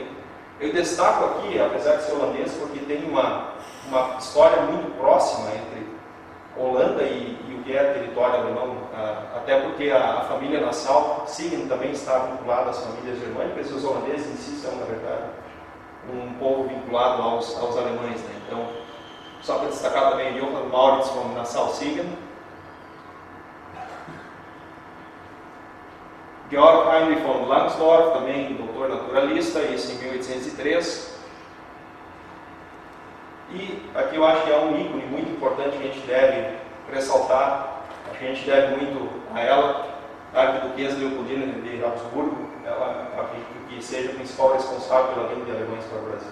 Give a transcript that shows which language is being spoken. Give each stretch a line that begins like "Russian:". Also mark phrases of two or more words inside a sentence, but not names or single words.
Portuguese: Eu destaco aqui, apesar de ser holandês, porque tem uma história muito próxima entre Holanda e o que é território alemão, até porque a família Nassau, Siegen, também está vinculada às famílias germânicas, e os holandeses em si são, na verdade, um povo vinculado aos alemães, né? Então, só para destacar também Johann Maurits von Nassau-Siegen, Georg Heinrich von Langsdorff, também doutor naturalista, isso em 1803. E aqui eu acho que é um ícone muito importante que a gente deve ressaltar, acho que a gente deve muito a ela, a arquiduquesa Leopoldina de Habsburgo, ela acredito que seja a principal responsável pela vinda de alemães para o Brasil.